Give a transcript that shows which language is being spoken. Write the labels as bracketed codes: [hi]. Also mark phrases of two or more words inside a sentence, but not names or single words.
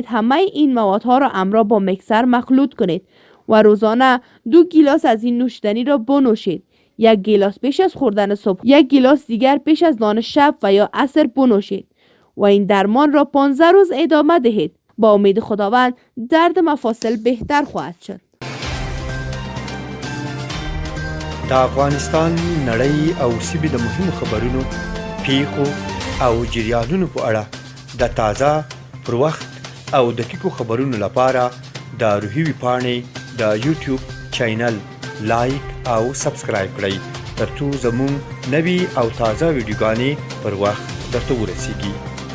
[fa] همه این موادها را همراه با میکسر مخلوط کنید و روزانه 2 گیلاس از این نوشیدنی را بنوشید. یک گیلاس پیش از خوردن صبح، یک گیلاس دیگر پیش از نان شب و یا عصر بنوشید و این درمان را 15 روز ادامه دهید. با امید خداوند درد مفاصل بهتر خواهد شد. [ps] د افغانستان نړۍ او سیمې د مهمو خبرونو، پیښو او جریانونو په اړه د تازه، پر وخت او دقیقو خبرونو لپاره د روحي ویبپاڼې د یوټیوب چینل لایک او سبسکرایب کړئ ترڅو زموږ نوي او تازه ویډیوګانې پر وخت درته ورسیږي.